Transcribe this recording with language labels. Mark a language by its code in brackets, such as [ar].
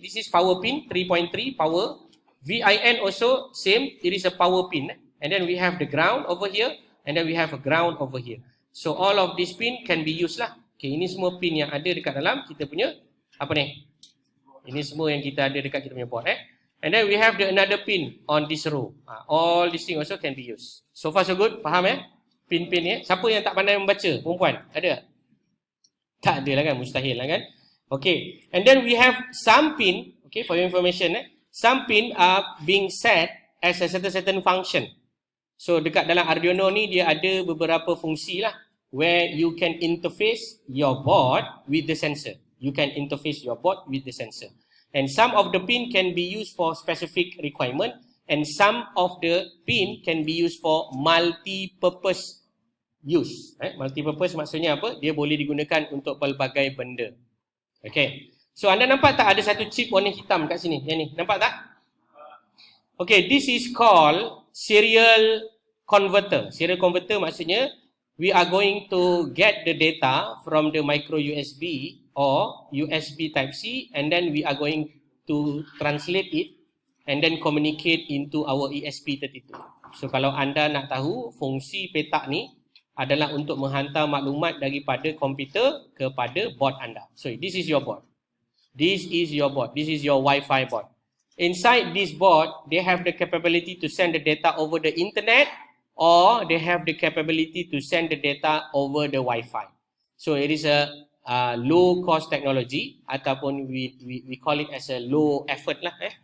[en] This is power pin 3.3 power. VIN also same. It is a power pin. And then we have the ground over here. And then we have a ground over here. So all of this pin can be used lah. [ms] Okay, ini semua pin yang ada dekat dalam kita punya apa ni? Ini semua yang kita ada dekat kita punya board. [en] And then we have the another pin on this row. All these things also can be used. So far so good, [ms] faham Pin-pin ni. Siapa yang tak pandai membaca? Perempuan, ada? Tak ada lah kan, mustahil lah kan. [en] Okay, and then we have some pin. Okay, for your information, some pin are being set as a certain function. [ms] So dekat dalam Arduino ni dia ada beberapa fungsi lah [en] where you can interface your board with the sensor. You can interface your board with the sensor. And some of the pin can be used for specific requirement and some of the pin can be used for multi-purpose use. [ms] Multi-purpose maksudnya apa? Dia boleh digunakan untuk pelbagai benda. Okay. So anda nampak tak ada satu chip warna hitam kat sini? Yang ni, nampak tak? [en] Okay, this is called serial converter. Serial converter maksudnya we are going to get the data from the micro USB or USB type C and then we are going to translate it and then communicate into our ESP32. [ms] So kalau anda nak tahu fungsi petak ni adalah untuk menghantar maklumat daripada komputer kepada board anda. [en] So this is your board. This is your board. This is your Wi-Fi board. Inside this board, they have the capability to send the data over the internet or they have the capability to send the data over the Wi-Fi. So it is a low cost technology ataupun we call it as a low effort lah.